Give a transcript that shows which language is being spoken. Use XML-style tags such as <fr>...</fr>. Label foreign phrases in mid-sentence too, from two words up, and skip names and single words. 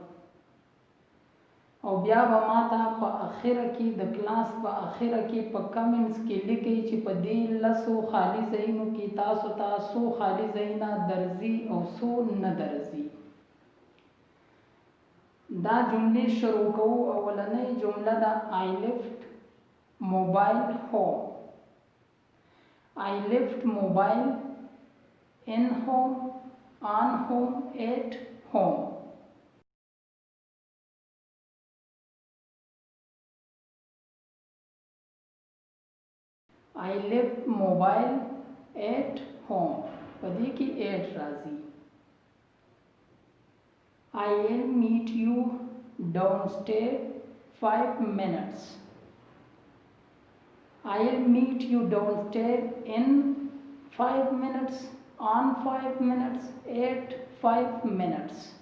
<ps>او بیا به ماته په اخره کې د کلاس په اخره کې په کمنټس کې لیکئ چې په دې لسو خالی ځایونو کې تاسو ته څو خالی ځایونه درځي او څو نه درځي. دا جملې شروع کوو. اولنۍ جمله ده</ps> <en>I left mobile home. I left mobile in home, on home, at home. I left mobile at home.</en> <ps>پدې کې at راځي.</ps> <en>I will meet you downstairs 5 minutes. I will meet you downstairs in 5 minutes, on 5 minutes, at 5 minutes.</en>